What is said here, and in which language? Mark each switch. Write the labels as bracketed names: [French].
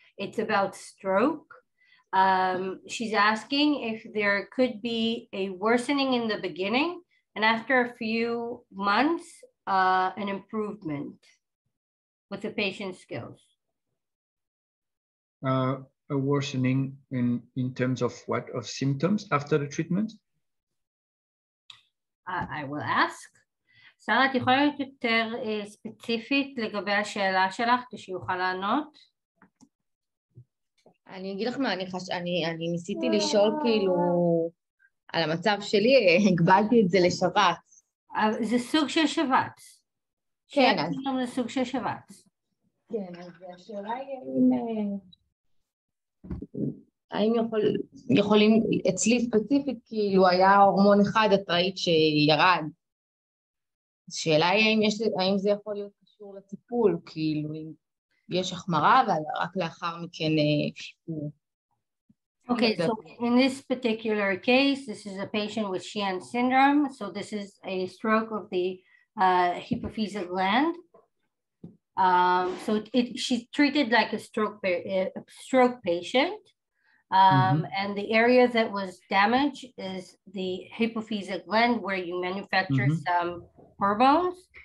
[English] It's about stroke. She's asking if there could be a worsening in the beginning and after a few months, an improvement with the patient's skills. A worsening in terms of what? Of symptoms after the treatment? I will ask. [Hebrew] שרה, את יכולה להיות יותר ספציפית לגבי השאלה שלך, שיוכל לענות? אני אגיד לך מה, אני ניסיתי לשאול כאילו על המצב שלי, הגבלתי את זה לשבץ. זה סוג של שבץ. כן, אז... זה סוג של שבץ. כן, אז השאלה היא האם יכולים, אצלי ספציפית, כאילו היה הורמון אחד, את ראית שירד. השאלה היא האם זה יכול להיות קשור לטיפול, כאילו אם יש החמרה, אבל רק לאחר מכן שיפור. [English] Okay, so in this particular case, this is a patient with Sheehan syndrome. So this is a stroke of the hypophyseal gland. So she's treated like a stroke patient. And the area that was damaged is the hypophyseal gland where you manufacture some hormones.